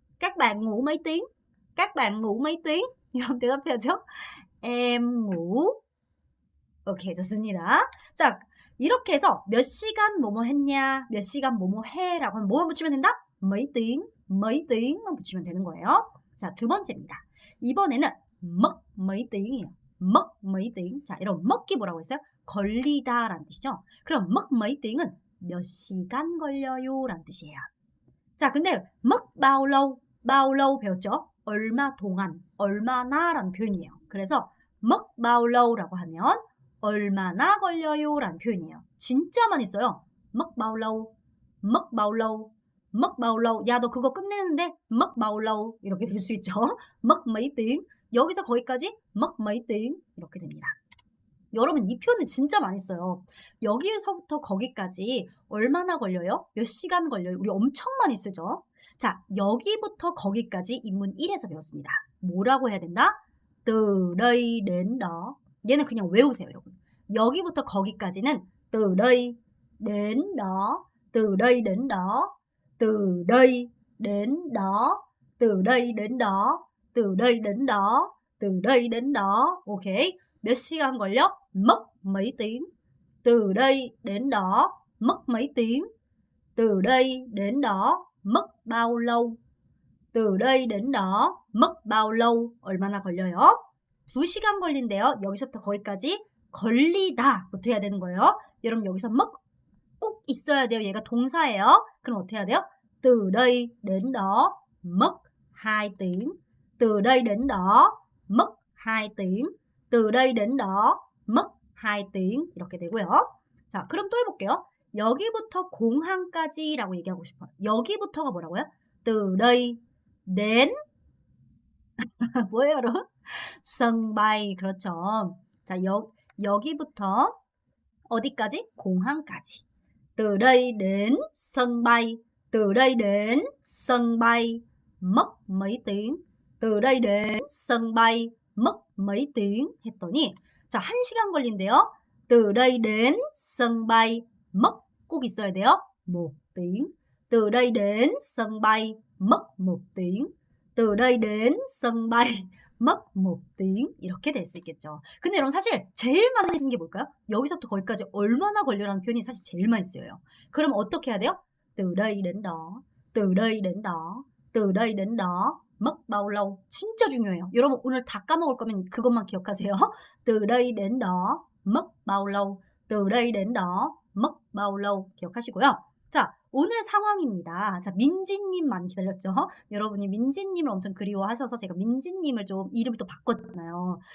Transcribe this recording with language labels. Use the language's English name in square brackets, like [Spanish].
[Vietnamese] Các bạn ngủ mấy tiếng? các bạn ngủ mấy tiếng? [Korean] 이런 대답해야죠. [Vietnamese] em ngủ. [Korean] 오케이, 좋습니다. 자, 이렇게 해서 몇 시간 뭐뭐 했냐, 몇 시간 뭐뭐 해라고 하면 뭐만 붙이면 된다? mấy tiếng,만 붙이면 되는 거예요. 자, 두 번째입니다. [Vietnamese] 이번에는 mất mấy tiếng 이에요. mất mấy tiếng. [Korean] 자, 이런 mất 기 뭐라고 했어요? 걸리다라는 뜻이죠. 그럼 [Vietnamese] mất mấy tiếng [Korean] 은 몇 시간 걸려요 라는 뜻이에요. [Vietnamese] 자, 근데 mất bao lâu, bao lâu [Korean] 배웠죠? 얼마 동안, 얼마나 라는 표현이에요. 그래서 mất bao lâu 라고 하면 얼마나 걸려요 라는 표현이에요. 진짜 많이 써요. [Vietnamese] mất bao lâu, mất bao lâu, mất bao lâu. [Korean] 야, 너 그거 끝내는데 [Vietnamese] mất bao lâu [Korean] 이렇게 될 수 있죠. [Vietnamese] mất mấy tiếng. [Korean] 여기서 거기까지 [Vietnamese] mất mấy tiếng [Korean] 이렇게 됩니다. 여러분 이 표현은 진짜 많이 써요. 여기서부터 거기까지 얼마나 걸려요? 몇 시간 걸려요? 우리 엄청 많이 쓰죠. 자, 여기부터 거기까지 인문 1에서 배웠습니다. 뭐라고 해야 된다? [Vietnamese] từ đây đến đó. [Korean] 얘는 그냥 외우세요, 여러분. [Vietnamese] 여기부터 거기까지는 từ đây đến đó, từ đây đến đó, từ đây đến đó, từ đây đến đó, từ đây đến đó, từ đây đến đó. [Korean] 오케이. 몇 시간 걸려? [Vietnamese] mất mấy tiếng. từ đây đến đó, mất mấy tiếng. từ đây đến đó, mất bao lâu? từ đây đến đó, mất bao lâu? [Korean] 얼마나 걸려요? 2시간 걸린대요. 여기서부터 거기까지 걸리다 부터 해야 되는 거예요. 여러분 여기서 mất 꼭 있어야 돼요. 얘가 동사예요. 그럼 어떻게 해야 돼요? [Vietnamese] từ đây đến đó, mất 2 tiếng. từ đây đến đó, mất 2 tiếng. từ đây đến đó, mất 2 tiếng. [Korean] 이렇게 되고요. 자, 그럼 또 해볼게요. 여기부터 공항까지라고 얘기하고 싶어요. 여기부터가 뭐라고요? [Vietnamese] từ đây đến [Korean] 뭐예요, 여러분? sân bay. 그렇죠. 자, 여기부터 어디까지? 공항까지. [Vietnamese] từ đây đến sân bay. từ đây đến sân bay mất mấy tiếng. từ đây đến sân bay mất mấy tiếng [Korean] 했더니 자, 1시간 걸린대요. [Vietnamese] từ đây đến sân bay mất [Korean] 꼭 있어야 돼요. [Vietnamese] 1 tiếng. từ đây đến sân bay mất 1 tiếng. từ đây đến sân bay mất 1 tiếng. [Korean] 이렇게 될 수 있겠죠. 근데 여러분 사실 제일 많이 쓰는 게 뭘까요? 여기서부터 거기까지 얼마나 걸려라는 표현이 사실 제일 많이 쓰여요. 그럼 어떻게 해야 돼요? [Vietnamese] từ đây đến đó, từ đây đến đó, từ đây đến đó, mất bao lâu? [Korean] 진짜 중요해요. 여러분 오늘 다 까먹을 거면 그것만 기억하세요. [Vietnamese] từ đây đến đó, mất bao lâu? từ đây đến đó, mất bao lâu? [Korean] 기억하시고요. 자, 오늘의 상황입니다. 자, 민지님 많이 기다렸죠? 여러분이 민지님을 엄청 그리워하셔서 제가 민지님을 좀 이름을 또 바꿨잖아요.